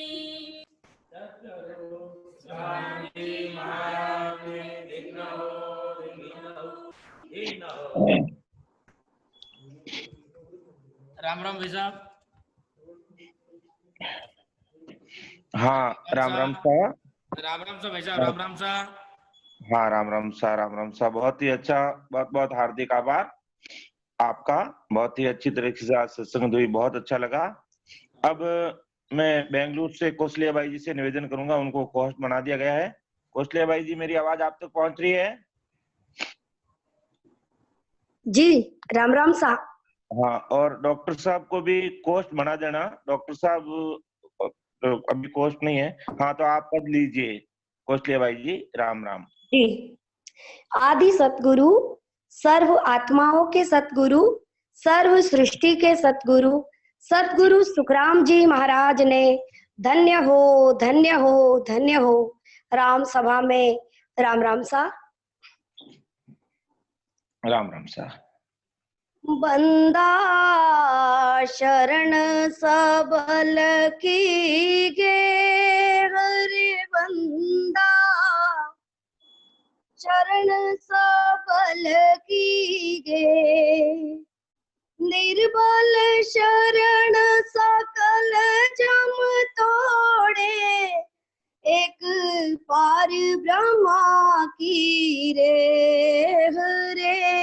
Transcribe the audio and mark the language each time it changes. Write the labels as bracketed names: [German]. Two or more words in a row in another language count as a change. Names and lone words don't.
[Hindi] जी महाराज ने देखना हो देखना हो। राम राम भाई साहब। हाँ राम राम सा। राम राम सा भाई साहब। राम राम सा। हाँ राम राम सा, राम राम सा। बहुत ही अच्छा, बहुत बहुत हार्दिक आभार आपका। बहुत ही अच्छी तरीके से आज सत्संग हुई, बहुत अच्छा लगा। अब मैं बेंगलुरु से कौशल्या बाई जी से निवेदन करूंगा, उनको होस्ट बना दिया गया है। कौशल्या बाई जी, मेरी आवाज आप तक पहुंच रही है? जी राम राम सा। हाँ, और डॉक्टर साहब को भी कोस्ट बना देना। डॉक्टर साहब अभी कोस्ट नहीं है। हाँ, तो आप पढ़ लीजिए कौशल्या बाई जी। राम राम जी। आदि सतगुरु, सर्व आत्माओं के सतगुरु, सर्व सृष्टि के सतगुरु, सतगुरु सुखराम जी महाराज ने धन्य हो धन्य हो धन्य हो राम सभा में राम राम सा। राम राम सा। बंदा शरण सबल की गे, हरि बंदा शरण सबल की गे, निर्बल शरण सकल जम तोड़े, एक पार ब्रह्मा की रे हरे,